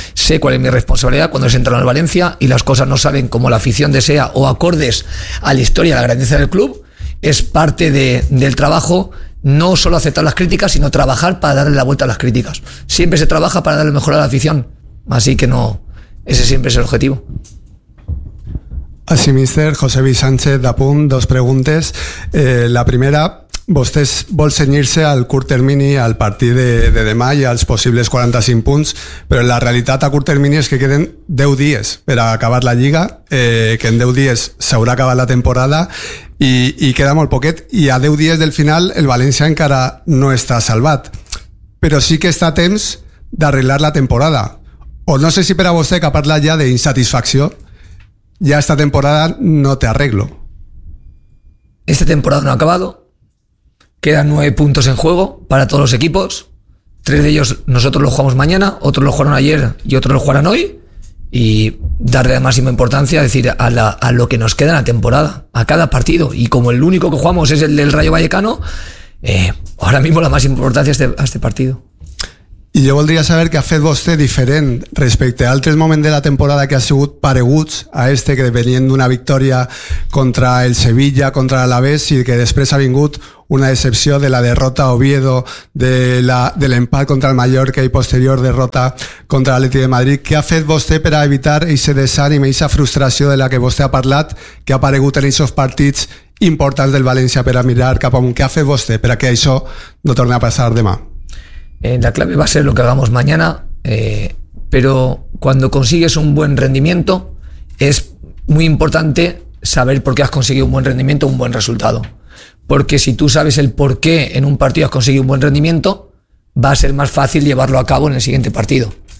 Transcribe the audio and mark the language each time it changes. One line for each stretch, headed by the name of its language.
Spanish: Sé cuál es mi responsabilidad cuando se entran al Valencia y las cosas no salen como la afición desea o acordes a la historia, a la grandeza del club. Es parte del trabajo no solo aceptar las críticas, sino trabajar para darle la vuelta a las críticas. Siempre se trabaja para darle lo mejor a la afición, así que no, ese siempre es el objetivo. Así, mister, José Luis Sánchez Dapun, dos preguntas.
Catalan: La primera, vostès vol cenyir-se al curt termini, al partit de demà i als possibles 45 punts, però la realitat a curt termini és que queden 10 dies per a acabar la Lliga, que en 10 dies s'haurà acabat la temporada i queda molt poquet, i a 10 dies del final el València encara no està salvat, però sí que està a temps d'arreglar la temporada. O no sé si per a vostè, que ha parlat ja d'insatisfacció, ja esta temporada no te arreglo.
Spanish: Esta temporada no ha acabado. Quedan 9 puntos en juego para todos los equipos. 3 de ellos nosotros los jugamos mañana, otros los jugaron ayer y otros los jugarán hoy. Y darle la máxima importancia, es decir, a lo que nos queda en la temporada, a cada partido. Y como el único que jugamos es el del Rayo Vallecano, ahora mismo la máxima importancia es a este partido.
Catalan: I jo voldria saber què ha fet vostè diferent respecte a altres moments de la temporada que ha sigut pareguts a este, que venien d'una victòria contra el Sevilla, contra l'Alavés, i que després ha vingut una decepció de la derrota a Oviedo, de l'empat contra el Mallorca i posterior derrota contra l'Atleti de Madrid. Què ha fet vostè per a evitar aquest desànim, aquesta frustració de la que vostè ha parlat, que ha aparegut en aquests partits importants del València per a mirar cap amunt? Què ha fet vostè per a que això no torni a passar demà?
Spanish: La clave va a ser lo que hagamos mañana, pero cuando consigues un buen rendimiento es muy importante saber por qué has conseguido un buen rendimiento, un buen resultado. Porque si tú sabes el por qué en un partido has conseguido un buen rendimiento, va a ser más fácil llevarlo a cabo en el siguiente partido.